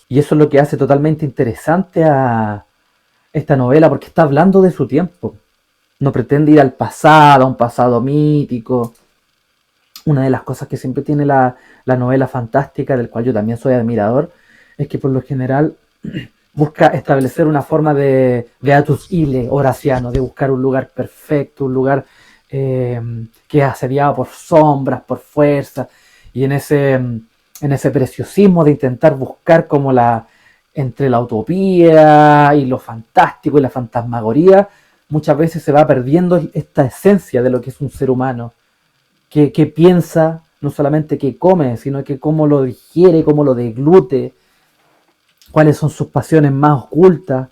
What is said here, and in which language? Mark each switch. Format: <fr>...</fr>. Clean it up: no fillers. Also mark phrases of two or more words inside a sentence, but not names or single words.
<es>Y eso es lo que hace totalmente interesante a esta novela, porque está hablando de su tiempo. No pretende ir al pasado, a un pasado mítico. Una de las cosas que siempre tiene la novela fantástica, del cual yo también soy admirador, es que por lo general busca establecer una forma de</es> <la>beatus ille</la> <es>horaciano, de buscar un lugar perfecto, un lugar que es asediado por sombras, por fuerza, y en ese preciosismo de intentar buscar como entre la utopía y lo fantástico y la fantasmagoría, muchas veces se va perdiendo esta esencia de lo que es un ser humano, que piensa, no solamente que come, sino que cómo lo digiere, cómo lo deglute, cuáles son sus pasiones más ocultas.</es>